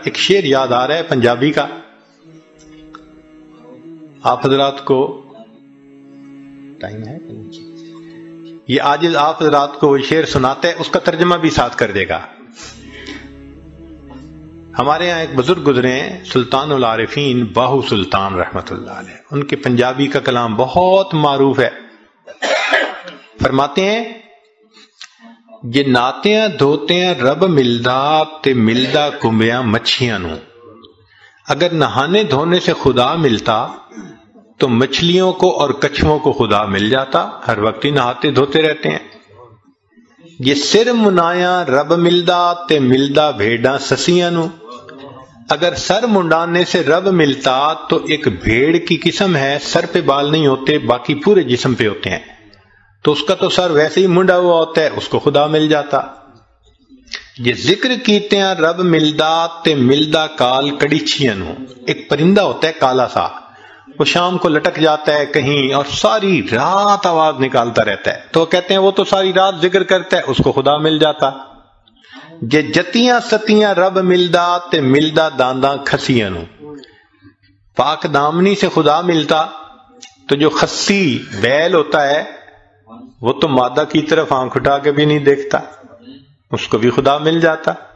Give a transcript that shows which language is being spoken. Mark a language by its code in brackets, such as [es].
[ur] ایک شعر یاد آ رہا ہے پنجابی کا, آپ حضرات کو ٹائم ہے یہ عاجز آپ حضرات کو وہ شعر سناتا ہے, اس کا ترجمہ بھی ساتھ کر دے گا. ہمارے ہاں ایک بزرگ گزرے ہیں سلطان العارفین باہو سلطان رحمت اللہ علیہ, ان کے پنجابی کا کلام بہت معروف ہے. فرماتے ہیں [pa] جے ناتیاں دھوتیاں رب ملدا تے ملدا کمبیاں مچھیاں نو. [ur] اگر نہانے دھونے سے خدا ملتا تو مچھلیوں کو اور کچھووں کو خدا مل جاتا, ہر وقت ہی نہاتے دھوتے رہتے ہیں. [pa] یہ سر منایا رب ملدا تے ملدا بھیڑاں سسیاں نو. [ur] اگر سر منڈانے سے رب ملتا تو ایک بھیڑ کی قسم ہے, سر پہ بال نہیں ہوتے باقی پورے جسم پہ ہوتے ہیں, تو اس کا تو سر ویسے ہی منڈا ہوا ہوتا ہے, اس کو خدا مل جاتا. [pa] یہ ذکر کیتے ہیں رب ملدا تے ملدا کال کڑیچیاں نو. [ur] ایک پرندہ ہوتا ہے کالا سا, وہ شام کو لٹک جاتا ہے کہیں اور ساری رات آواز نکالتا رہتا ہے, تو کہتے ہیں وہ تو ساری رات ذکر کرتا ہے, اس کو خدا مل جاتا. [pa] جے جتیاں ستیاں رب ملدا تے ملدا دانداں کھسیاں نو. [ur] پاک دامنی سے خدا ملتا تو جو خسی بیل ہوتا ہے وہ تو مادہ کی طرف آنکھ اٹھا کے بھی نہیں دیکھتا, اس کو بھی خدا مل جاتا.